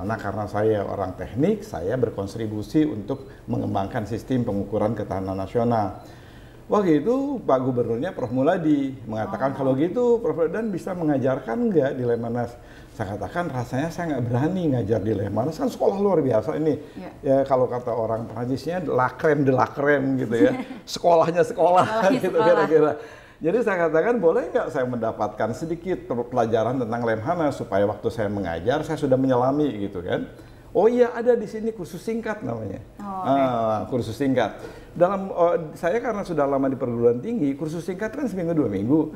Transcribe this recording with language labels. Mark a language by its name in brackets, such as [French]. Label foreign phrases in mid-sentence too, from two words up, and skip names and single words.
[Indonesian] Nah, karena saya orang teknik, saya berkontribusi untuk mengembangkan sistem pengukuran ketahanan nasional. Waktu itu Pak Gubernurnya Prof. Muladi mengatakan kalau gitu Prof. Dadan bisa mengajarkan nggak di Lemhanas? Saya katakan rasanya saya nggak berani ngajar di Lemhanas, kan sekolah luar biasa ini. Ya kalau kata orang Prancisnya [French] la crème de la crème [Indonesian] gitu ya. Sekolahnya sekolah gitu kira-kira. Jadi saya katakan boleh nggak saya mendapatkan sedikit pelajaran tentang Lemhanas supaya waktu saya mengajar saya sudah menyelami gitu kan. Oh iya, ada di sini kursus singkat namanya. Kursus singkat. Saya karena sudah lama di perguruan tinggi, kursus singkat kan seminggu 2 minggu.